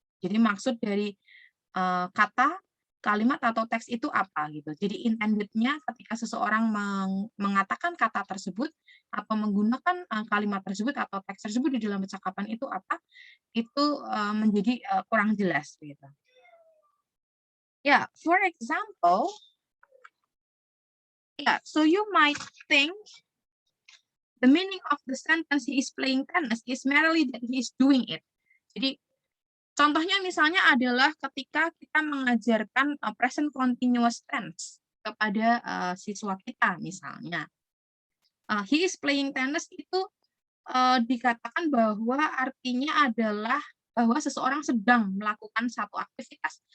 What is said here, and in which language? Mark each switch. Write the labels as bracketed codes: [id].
[id] Jadi maksud dari kata, kalimat atau teks itu apa gitu. Jadi intended-nya ketika seseorang mengatakan kata tersebut atau menggunakan kalimat tersebut atau teks tersebut di dalam percakapan itu apa, itu menjadi kurang jelas gitu. [en] Yeah, for example, yeah, so you might think the meaning of the sentence he is playing tennis is merely that he is doing it. [id] Jadi contohnya misalnya adalah ketika kita mengajarkan present continuous tense kepada siswa kita misalnya. [en] He is playing tennis [id] itu dikatakan bahwa artinya adalah bahwa seseorang sedang melakukan satu aktivitas.